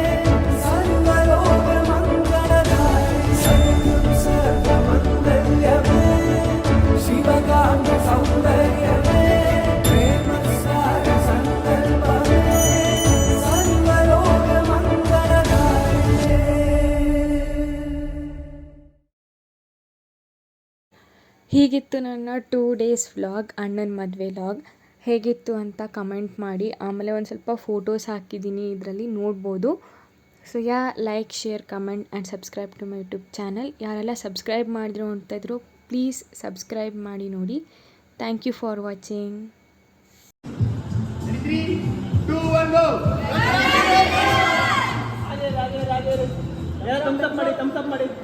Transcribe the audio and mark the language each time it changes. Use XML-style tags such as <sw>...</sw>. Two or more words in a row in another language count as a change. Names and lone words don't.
<sa>सर्वलोकमङ्गलदायिने सत्यं सर्वमङ्गल्यमे शिवगामि सौन्दर्यमे प्रेमसार सङ्कल्पमे सर्वलोकमङ्गलदायिने.</sa> <kn>ಹೀಗಿತ್ತು ನನ್ನ 2 days ವ್ಲಾಗ್, ಅಣ್ಣನ ಮದುವೆ ವ್ಲಾಗ್. ಹೇಗಿತ್ತು ಅಂತ ಕಮೆಂಟ್ ಮಾಡಿ. ಆಮೇಲೆ ಒಂದು ಸ್ವಲ್ಪ ಫೋಟೋಸ್ ಹಾಕಿದ್ದೀನಿ, ಇದರಲ್ಲಿ ನೋಡ್ಬೋದು.</kn> <en>So like, share, comment and subscribe to my YouTube channel.</en> <kn>ಯಾರೆಲ್ಲ ಸಬ್ಸ್ಕ್ರೈಬ್ ಮಾಡಿದ್ರು ನೋಡ್ತಾಯಿದ್ರು,</kn> <en>please subscribe</en> <kn>ಮಾಡಿ ನೋಡಿ.</kn> <en>Thank you for watching. 3, 2, 1 go. thumbs up ಮಾಡಿ.</en>